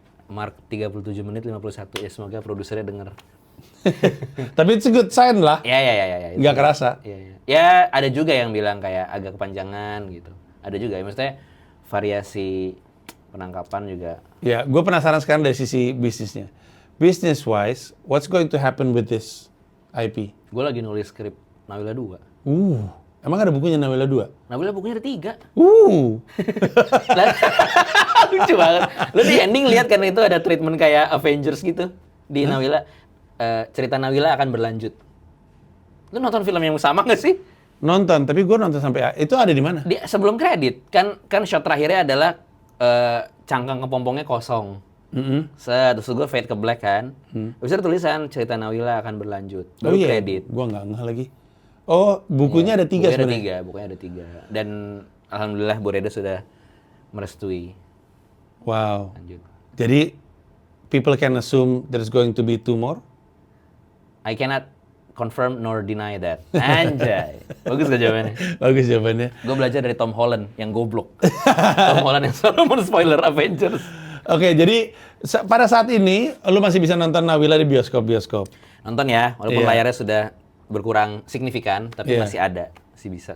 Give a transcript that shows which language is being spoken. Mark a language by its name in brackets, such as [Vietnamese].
[Indonesian] Mark 37 menit 51, ya semoga produsernya denger. [English] Tapi it's a good sign lah. [Indonesian] Ya. Nggak kerasa. Ya, ada juga yang bilang kayak agak kepanjangan gitu. Ada juga, ya, maksudnya variasi penangkapan juga. Ya, gue penasaran sekarang dari sisi bisnisnya. [English] Business wise, what's going to happen with this IP? [Indonesian] Gue lagi nulis skrip Nawila 2. Emang ada bukunya Nawila 2? Nawila bukunya ada 3. Lah, Lucu banget. Lu di ending lihat kan itu ada treatment kayak Avengers gitu di Nawila. Cerita Nawila akan berlanjut. Lu nonton film yang sama nggak sih? nonton, tapi gue nonton sampai itu ada di mana? Sebelum kredit kan shot terakhirnya adalah cangkang kepompongnya kosong. Terus gue fade ke black kan. Habis itu tulisan cerita Nawila akan berlanjut. Baru kredit. Gue nggak ngeh lagi. Oh, bukunya ada 3 sebenarnya. Bukunya ada 3. Dan alhamdulillah Bu Reda sudah merestui. Wow. Lanjut. [English] Jadi people can assume there's going to be 2 more? I cannot confirm nor deny that. [Indonesian] Anjay. Bagus gak jawabannya? Bagus jawabannya. Gue belajar dari Tom Holland yang goblok. Tom Holland yang selalu men-spoiler Avengers. Oke, jadi pada saat ini lu masih bisa nonton Nawila di bioskop-bioskop. Nonton ya, walaupun Iya. layarnya sudah berkurang signifikan, tapi Iya. masih ada. Masih bisa.